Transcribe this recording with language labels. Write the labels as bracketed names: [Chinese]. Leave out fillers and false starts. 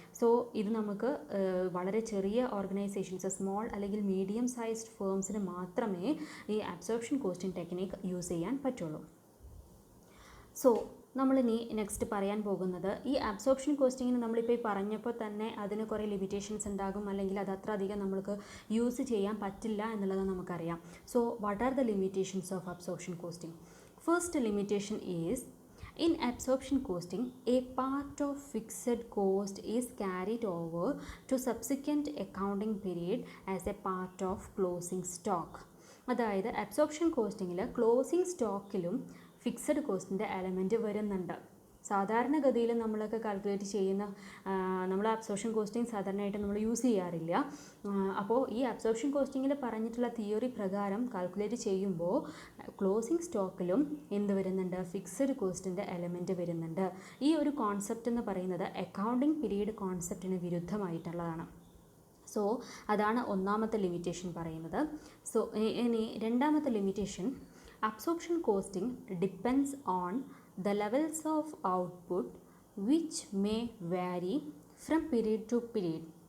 [Malayalam] So ഇത് നമുക്ക് വളരെ ചെറിയ ഓർഗനൈസേഷൻസ്, സ്മോൾ അല്ലെങ്കിൽ മീഡിയം സൈസ്ഡ് ഫേംസിന് മാത്രമേ ഈ അബ്സോർപ്ഷൻ കോസ്റ്റിംഗ് ടെക്നിക്ക് യൂസ് ചെയ്യാൻ പറ്റുള്ളൂ. സോ നമ്മളിനി നെക്സ്റ്റ് പറയാൻ പോകുന്നത്, ഈ അബ്സോർപ്ഷൻ കോസ്റ്റിങ്ങിന് നമ്മളിപ്പോൾ ഈ പറഞ്ഞപ്പോൾ തന്നെ അതിന് കുറേ ലിമിറ്റേഷൻസ് ഉണ്ടാകും, അല്ലെങ്കിൽ അത് അത്ര അധികം നമുക്ക് യൂസ് ചെയ്യാൻ പറ്റില്ല എന്നുള്ളത് നമുക്കറിയാം. [English] So what are the limitations of absorption costing? First limitation is, in absorption costing, a part of fixed cost is carried over to subsequent accounting period as a part of closing stock. [Malayalam] അതായത് absorption കോസ്റ്റിങ്ങിൽ closing സ്റ്റോക്കിലും fixed കോസ്റ്റിൻ്റെ element വരുന്നുണ്ട്. സാധാരണഗതിയിൽ നമ്മളൊക്കെ calculate ചെയ്യുന്ന, നമ്മൾ absorption costing സാധാരണയായിട്ട് നമ്മൾ use ചെയ്യാറില്ല. അപ്പോൾ ഈ അബ്സോർപ്ഷൻ കോസ്റ്റിങ്ങിൽ പറഞ്ഞിട്ടുള്ള തിയറി പ്രകാരം കാൽക്കുലേറ്റ് ചെയ്യുമ്പോൾ ക്ലോസിംഗ് സ്റ്റോക്കിലും എന്ത് വരുന്നുണ്ട്? ഫിക്സഡ് കോസ്റ്റിൻ്റെ എലമെൻറ്റ് വരുന്നുണ്ട്. ഈ ഒരു കോൺസെപ്റ്റ് എന്ന് പറയുന്നത് അക്കൗണ്ടിങ് പീരീഡ് കോൺസെപ്റ്റിന് വിരുദ്ധമായിട്ടുള്ളതാണ്. സോ അതാണ് ഒന്നാമത്തെ ലിമിറ്റേഷൻ പറയുന്നത്. സോ ഇനി രണ്ടാമത്തെ [English] Limitation, absorption costing depends on the levels of output which may vary from period to period.